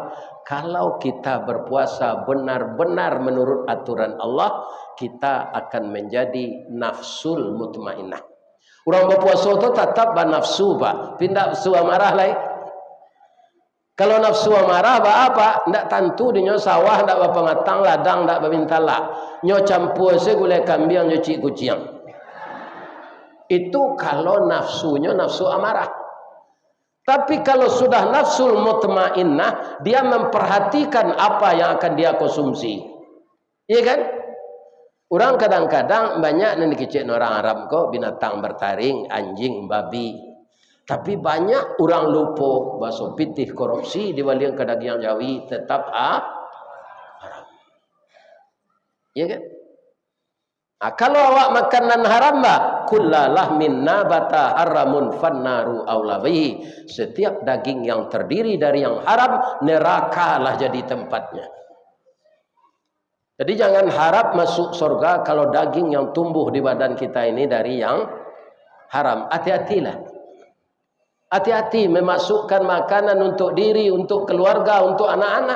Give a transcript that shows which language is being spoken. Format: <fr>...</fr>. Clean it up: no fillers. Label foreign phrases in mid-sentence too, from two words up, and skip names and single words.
<id>Kalau kita berpuasa benar-benar menurut aturan Allah, kita akan menjadi</id> <ar>النفس المطمئنة.</ar> <id>Orang berpuasa itu tetap bernafsu, Pak. Pindah nafsu amarah lain. Kalau nafsu amarah apa?</id> <min>Ndak tentu di nyo sawah ndak apa matang ladang ndak babintala. Nyo campur se gulai kambing nyo cik kucing.</min> <id>Itu kalau nafsunya nafsu amarah. Tapi kalau sudah</id> <ar>النفس المطمئنة,</ar> <id>dia memperhatikan apa yang akan dia konsumsi. Iya kan? Orang kadang-kadang banyak yang dikecek orang Arab kok binatang bertaring, anjing, babi. Tapi banyak orang lupa bahasa pitih korupsi dibalik ke daging jawi tetap haram. Ya kan? Nah, kalau awak makanan haram,</id> <ar>كل لحم من نبت حرام فالنار أولى به.</ar> <id>Setiap daging yang terdiri dari yang haram, neraka lah jadi tempatnya. Jadi jangan harap masuk surga kalau daging yang tumbuh di badan kita ini dari yang haram. Hati-hatilah. Hati-hati memasukkan makanan untuk diri, untuk keluarga, untuk anak-anak.</id>